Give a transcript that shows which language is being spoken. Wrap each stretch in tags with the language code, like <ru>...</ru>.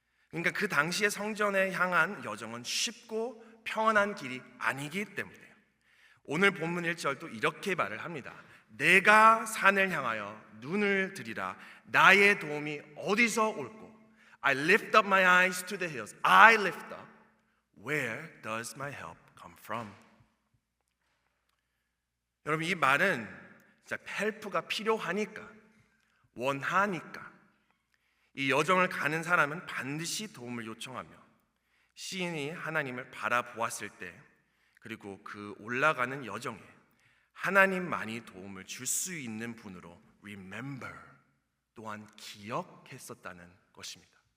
<ko>그러니까 그 당시에 성전에 향한 여정은 쉽고 평안한 길이 아니기 때문에 오늘 본문 1절도 이렇게 말을 합니다. 내가 산을 향하여 눈을 들이라 나의 도움이 어디서 올꼬?</ko> <en>I lift up my eyes to the hills. I lift up. Where does my help come from?</en> <ko>여러분, 이 말은 진짜 헬프가 필요하니까, 원하니까 이 여정을 가는 사람은 반드시 도움을 요청하며 시인이 하나님을 바라보았을 때, 그리고 그 올라가는 여정에 하나님만이 도움을 줄 수 있는 분으로 remember, 또한 기억했었다는 것입니다.</ko>